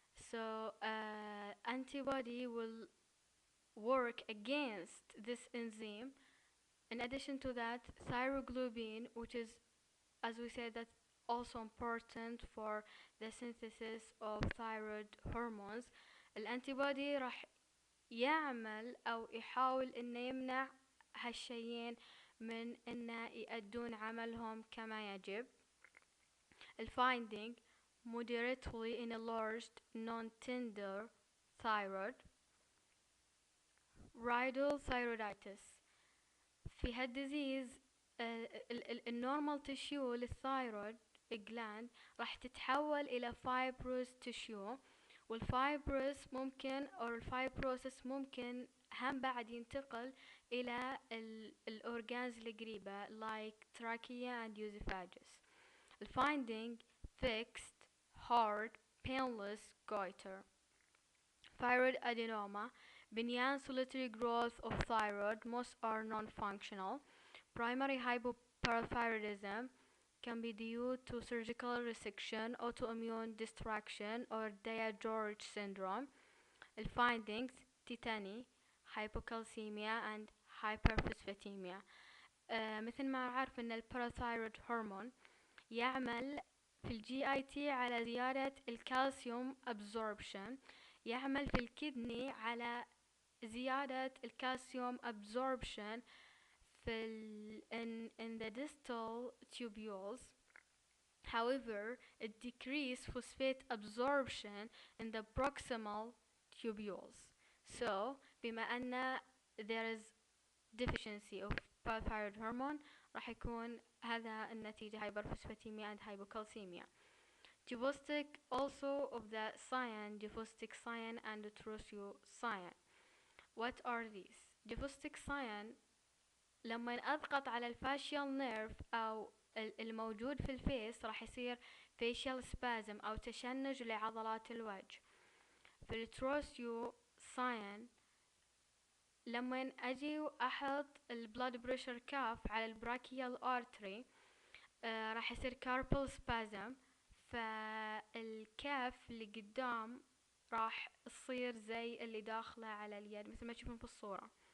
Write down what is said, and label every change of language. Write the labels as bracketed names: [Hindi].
[English] So antibody will work against this enzyme. In addition to that, thyroglobulin, which is, as we said, that's also important for the synthesis of thyroid hormones. [Arabic] الانتيبودي راح يعمل او يحاول انه يمنع هالشيئين من انه يأدون عملهم كما يجب. [English] الفايندينج: moderately enlarged non-tender thyroid. [Arabic] Riedel thyroiditis: في هالديزيز النورمال تشيو للثايرويد gland راح تتحول الى fibrous tissue، والفايبروس ممكن او الفايبروسس ممكن هم بعد ينتقل الى الاورجانز القريبة [English] like trachea and esophagus. الفايندينج: fixed, hard, painless goiter. Thyroid adenoma: benign solitary growth of thyroid, most are non-functional. Primary hypoparathyroidism can be due to surgical resection, autoimmune distraction, or Daya-George syndrome. The findings: tetany, hypocalcemia, and hyperphosphatemia. [Arabic] مثل ما عارف ان الباراثايرويد هرمون يعمل في الجي اي تي على زيادة الكالسيوم absorption، يعمل في الكدني على زيادة الكالسيوم absorption في [English] in the distal tubules. However, it decreases phosphate absorption in the proximal tubules. So, [Arabic] بما أن [English] there is deficiency of parathyroid hormone [Arabic] راح يكون هذا النتيجة [English] hyperphosphatemia and hypocalcemia. Diagnostic also of the cyan, diagnostic cyan and cyan. What are these? [Arabic] Diagnostic cyan لما أضغط على الفاشيال نيرف أو الموجود في الفيس راح يصير [English] facial spasm [Arabic] أو تشنج لعضلات الوجه. في التروسيو ساين لما أجي وأحط البلاد بريشر كاف على البراكيال أرتري راح يصير [English] carpal spasm، [Arabic] فالكاف اللي قدام راح تصير زي اللي داخلة على اليد مثل ما تشوفون في الصورة.